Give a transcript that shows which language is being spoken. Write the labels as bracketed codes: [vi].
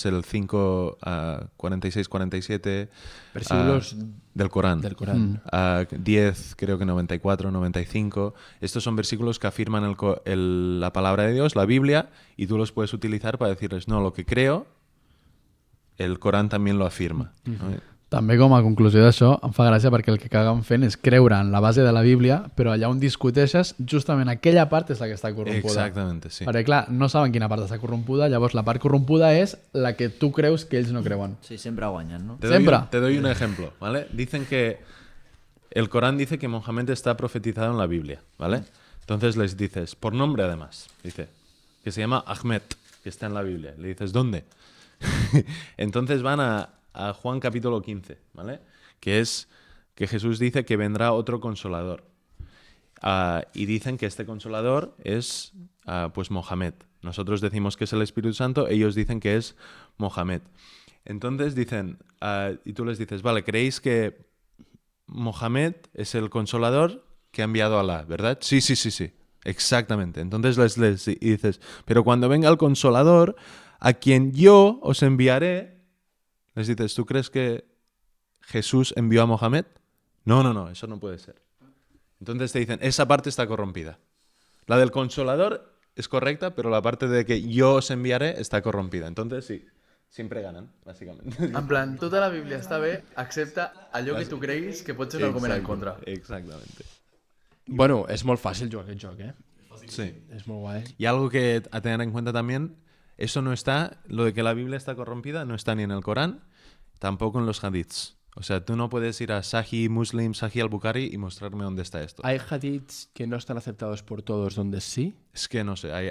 [es] Es el 5, 46, 47 Versículos del Corán. del Corán. 10, creo que 94, 95. Estos son versículos que afirman la palabra de Dios, la Biblia, y tú los puedes utilizar para decirles, no, lo que creo, el Corán también lo afirma. ¿no? [ca] També com a conclusió d'això, em fa gràcia perquè el que acabem fent és creure en la base de la Bíblia, però allà on discuteixes, justament aquella part és la que està corrompuda. [es] Exactamente, sí. [ca] Perquè, clar, no saben quina part està corrompuda, llavors la part corrompuda és la que tu creus que ells no creuen. Sí, sempre guanyen, no? [es] Siempre. Te doy un ejemplo, ¿vale? Dicen que el Corán dice que Mohamed está profetizado en la Biblia, ¿vale? Entonces les dices, por nombre además, dice, que se llama Ahmed, que está en la Biblia. Le dices, ¿dónde? Entonces van a Juan capítulo 15, ¿vale? Que es que Jesús dice que vendrá otro consolador. Y dicen que este consolador es pues Mohamed. Nosotros decimos que es el Espíritu Santo, ellos dicen que es Mohamed. Entonces dicen, y tú les dices, vale, ¿creéis que Mohamed es el consolador que ha enviado a Alá, verdad? Sí, sí, sí, sí, exactamente. Entonces les dices, pero cuando venga el consolador, a quien yo os enviaré, les dices, ¿tú crees que Jesús envió a Mohamed? No, no, no, eso no puede ser. Entonces te dicen, esa parte está corrompida. La del consolador es correcta, pero la parte de que yo os enviaré está corrompida. Entonces sí, siempre ganan, básicamente. [ca] En plan, tota la Bíblia està bé, excepte allò que tu creguis que pot ser un argument en contra. [es] Exactamente. [ca] Bueno, és molt fàcil jugar aquest joc, eh? Sí. És molt guai. [es] Y algo que a tener en cuenta también, eso no está, lo de que la Biblia está corrompida, no está ni en el Corán, tampoco en los hadiths. O sea, tú no puedes ir a Sahih Muslim, Sahih al-Bukhari y mostrarme dónde está esto. ¿Hay hadiths que no están aceptados por todos donde sí? Es que no sé. Ahí